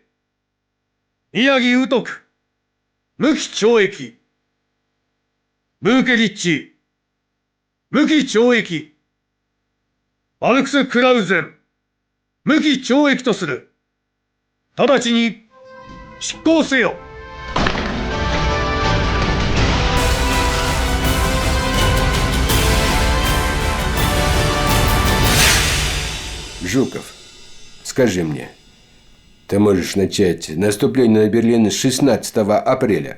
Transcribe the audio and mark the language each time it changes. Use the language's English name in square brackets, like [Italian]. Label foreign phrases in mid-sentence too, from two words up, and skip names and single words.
[Japanese] 宮城宇徳、無期懲役。ブーケリッチ、無期懲役。マルクス・クラウゼン、無期懲役とする。直ちに執行せよ。 [Russian] Жуков, скажи мне, ты можешь начать наступление на Берлин 16 апреля?